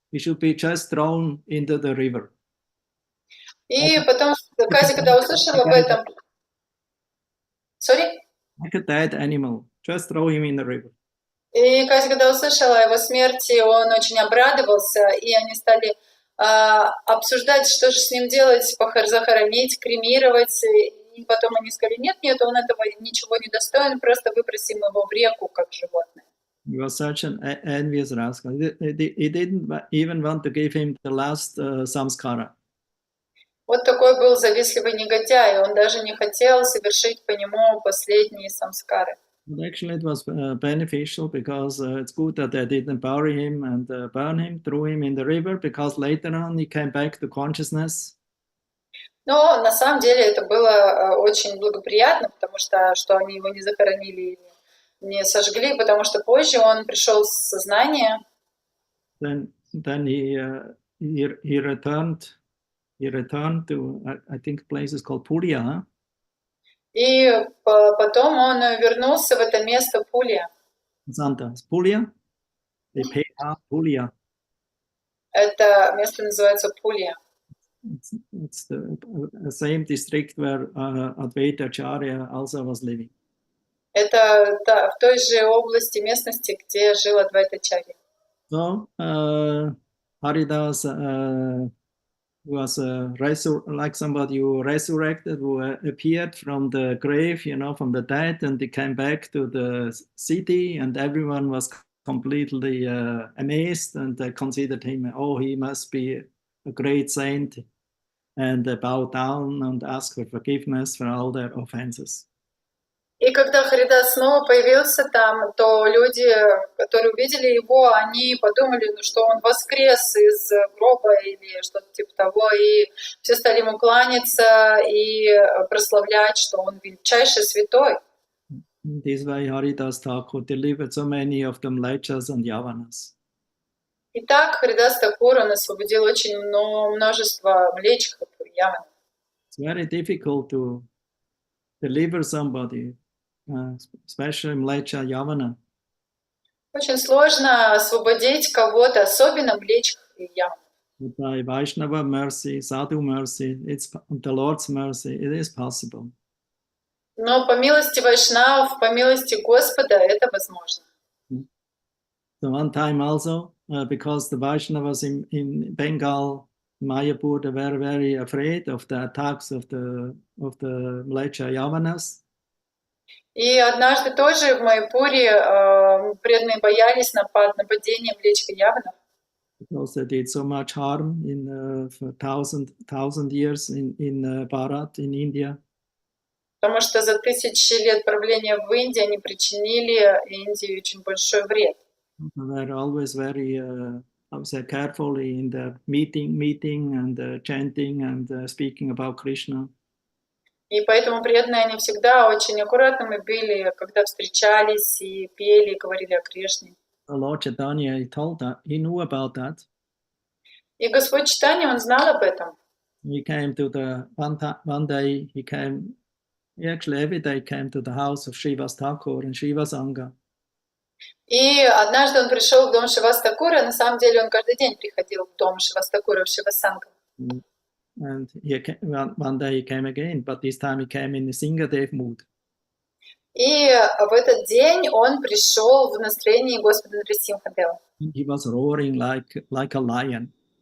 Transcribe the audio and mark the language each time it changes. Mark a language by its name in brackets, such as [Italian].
[English] He should be just thrown into the river. [Russian] И потом Кази, когда услышал об этом... [English] Sorry? Like a dead animal. Just throw him in the river. [Russian] И Кази, когда услышал о его смерти, он очень обрадовался, и они стали обсуждать, что же с ним делать, захоронить, кремировать. И потом они сказали, нет, он этого ничего не достоин, просто выбросим его в реку, как животное. [English] He was such an envious rascal. He didn't even want to give him the last samskara. [Russian] Вот такой был завистливый негодяй, он даже не хотел совершить по нему последние самскары. [English] But actually, it was beneficial because it's good that they didn't bury him and burn him, threw him in the river, because later on he came back to consciousness. [Russian] Но на самом деле это было очень благоприятно, потому что они его не захоронили, не сожгли, потому что позже он пришел в сознание. [English] Then he returned. He returned to, I think, places called Puriya. Huh? [Russian] И потом он вернулся в это место Пулья. [English] Santa, Puriya? Puriya. [Russian] Это место называется Пулья. [English] It's the same district where Advaita Acharya also was living. [Russian] Это в той же области, местности, где жил Адвайтачарья. [English] So Haridas was like somebody who resurrected, who appeared from the grave, from the dead, and he came back to the city, and everyone was completely amazed, and they considered him, he must be a great saint, and they bowed down and asked for forgiveness for all their offenses. [Russian] И когда Харидас снова появился там, то люди, которые увидели его, они подумали, что он воскрес из гроба или что-то типа того, и все стали ему кланяться и прославлять, что он величайший святой. [English] In this way, Haridas Thakur delivered so many of the mlechas and yavanas. [Russian] И так Харидас Такур, он освободил очень множество млечхов и яванов. [English] It's very difficult to deliver somebody, especially mlecha yavana. [Russian] Очень сложно освободить кого-то, особенно млечхов и яванов. [English] But by Vaishnava mercy, Sadhu mercy, it's the Lord's mercy, it is possible. [Russian] Но по милости Вайшнав, по милости Господа это возможно. [English] So one time also, because the Vaishnavas in Bengal, Mayapur, they were very afraid of the attacks of the Mlecha Yavanas. [Russian] И однажды тоже в Майяпуре преданные боялись нападения млечха яванов. [English] Because they did so much harm for thousand years in Bharat, in India. [Russian] Потому что за тысячи лет правления в Индии они причинили Индии очень большой вред. [English] They were always very, carefully in the meeting and chanting and speaking about Krishna. [Russian] И поэтому преданные они всегда очень аккуратными были, когда встречались и пели, и говорили о Кришне. [English] Lord Chaitanya, he knew about that. [Russian] И Господь Чайтанья, он знал об этом. [English] He came to one day, he actually every day came to the house of Srivas Thakur and Shiva Sangha. [Russian] И однажды он пришел в дом Шривас Такура, на самом деле он каждый день приходил в дом Шривас Такура, в Шива Санга. [English] And one day he came again, but this time he came in the Singadev mood. [Russian] И в этот день он пришел в настроении Господа Нарисимхадева. [English] He was roaring like a lion.